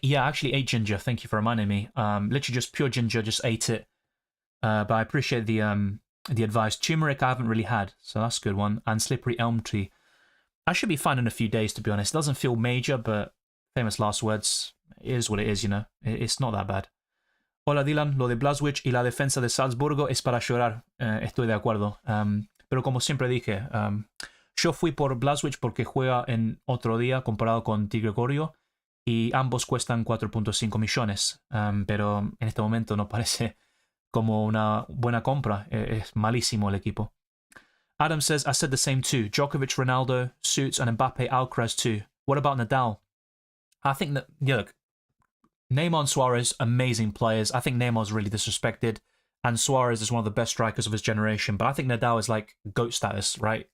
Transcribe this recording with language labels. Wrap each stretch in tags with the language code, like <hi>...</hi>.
<en>Yeah, I actually ate ginger. Thank you for reminding me. Literally just pure ginger, just ate it. But I appreciate the advice. Turmeric I haven't really had, so that's a good one. And slippery elm tree. I should be fine in a few days, to be honest. It doesn't feel major, but famous last words. It is what it is, you know. It's not that bad.</en> <es>Hola Dylan, lo de Blaswich y la defensa de Salzburgo es para llorar. Estoy de acuerdo. Pero como siempre dije, yo fui por Blaswich porque juega en otro día comparado con Di Gregorio. Y ambos cuestan 4.5 millones, pero en este momento no parece como una buena compra. Es malísimo el equipo.</es> <en>Adam says, I said the same too. Djokovic, Ronaldo, Suits, and Mbappe, Alcaraz too. What about Nadal? I think that, yeah, look, Neymar and Suarez, amazing players. I think Neymar's really disrespected, and Suarez is one of the best strikers of his generation, but I think Nadal is like GOAT status, right?</en>